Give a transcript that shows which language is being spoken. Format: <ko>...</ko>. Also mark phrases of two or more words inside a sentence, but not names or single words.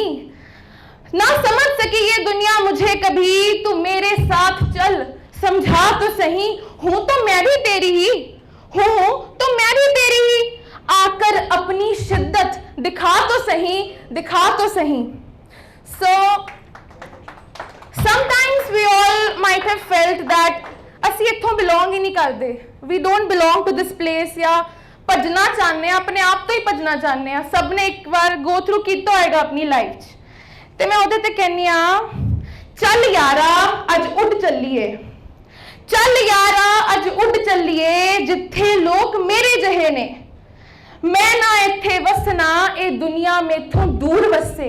<hi>ना समझ सकी ये दुनिया मुझे कभी, तू मेरे साथ चल समझा तो सही। हूं तो मैं भी तेरी ही, हूं तो मैं भी तेरी ही, आकर अपनी शिद्दत दिखा तो सही, दिखा तो सही।</hi> <en>So sometimes we all might have felt that</en> <pa>ਅਸੀਂ ਇੱਥੋਂ</pa> <en>belong</en> <pa>ਹੀ ਨਹੀਂ ਕਰਦੇ,</pa> <en>we don't belong to this place,</en> <pa>या ਭੱਜਣਾ ਚਾਹੁੰਦੇ ਆ, ਆਪਣੇ ਆਪ ਤੋਂ ਹੀ ਭੱਜਣਾ ਚਾਹੁੰਦੇ ਆ। ਸਭ ਨੇ ਇੱਕ ਵਾਰ</pa> <en>go through</en> <pa>ਕੀਤਾ ਹੋਏਗਾ ਆਪਣੀ ਲਾਈਫ 'ਚ, ਤੇ ਮੈਂ ਉਹਦੇ ਤੇ ਕਹਿੰਨੀ ਆ ਚੱਲ ਯਾਰਾ ਅੱਜ ਉੱਡ ਚੱਲੀਏ, ਚੱਲ ਯਾਰਾ ਅੱਜ ਉੱਡ ਚੱਲੀਏ ਜਿੱਥੇ ਲੋਕ ਮੇਰੇ ਜਿਹੇ ਨੇ, ਮੈਂ ਨਾ ਇੱਥੇ ਵਸਣਾ ਇਹ ਦੁਨੀਆ ਮੇਥੋਂ ਦੂਰ ਵਸੇ।</pa>